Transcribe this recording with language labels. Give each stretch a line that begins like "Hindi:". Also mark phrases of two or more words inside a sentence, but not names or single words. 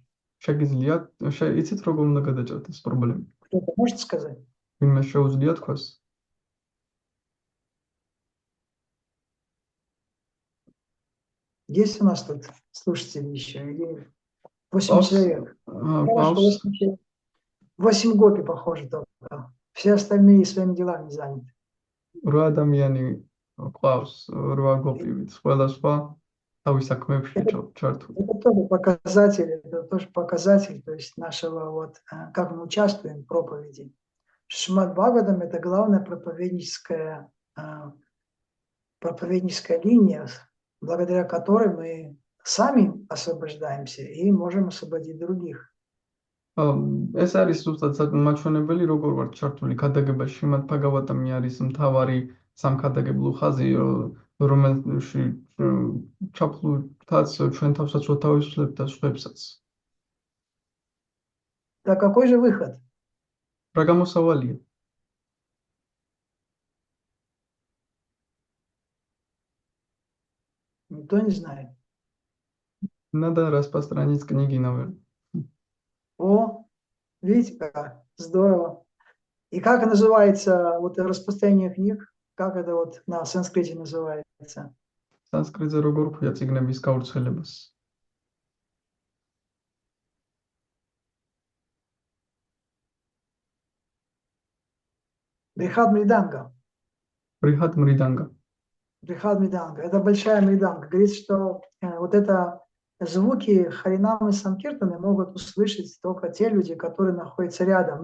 Georgian: შეგიძლიათ, იცით როგორ უნდა გადაჭრათ ეს პრობლემა?
Russian: Кто-то может сказать?
Georgian: ვინმე შეუძლია თქვას?
Russian: Есть у нас тут слушатели еще? Или 8 человек? Паус. 8 человек. 8 гопи, похоже, только. Все остальные своими делами заняты.
Georgian: 8 ადამიანი ყავს, 8 გოპივით, ყველა სხვა თავის საქმეებში ჩართული.
Russian: Это тоже показатель, то есть нашего как мы участвуем в проповеди. Шримад Бхагаватам — это главная проповедническая линия, благодаря которой мы сами освобождаемся и можем освободить других.
Georgian: ეს არის ზუსტად მაჩვენებელი, როგორ ვარ ჩართული ქადაგებაში. შრიმად ბჰაგავატამი არის მთავარი სამქადაგებლო ხაზი, რომელში ჩაფლულთაც ჩვენ თავსაც ვთავისუფლებთ და სხვებსაც.
Russian: Так какой же выход?
Georgian: რა გამოსავალია?
Russian: Никто не знает. Надо распространить книги, наверное. О, видите, как здорово. И как называется распространение книг? Как это на санскрите называется?
Georgian: Санскритზე როგორ ქვია წიგნების გავრცელებას?
Russian: Брихад Мриданга. Брихад Мриданга. Брихад Мриданга. Это большая мриданга. Говорится, что это звуки Харинамы Санкиртаны могут услышать только те люди, которые находятся рядом.